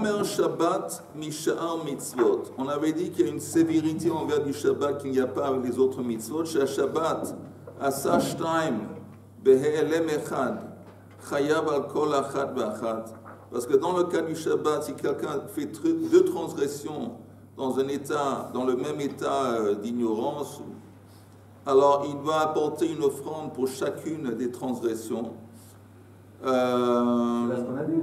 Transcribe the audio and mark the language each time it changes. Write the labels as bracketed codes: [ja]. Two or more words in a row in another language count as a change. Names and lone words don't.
[he] חומר שבת משאר מצוות. [fr] On avait dit qu'il y a une sévérité envers du Shabbat qu'il n'y a pas avec les autres mitzvot. [he] Chez שבת עשה שתים בהעלם אחד חייב על כל אחת ואחת. [fr] Parce que dans le cas du Shabbat, si quelqu'un fait deux transgressions dans un état, dans le même état d'ignorance, alors il doit apporter une offrande pour chacune des transgressions. C'est ce qu'on a vu.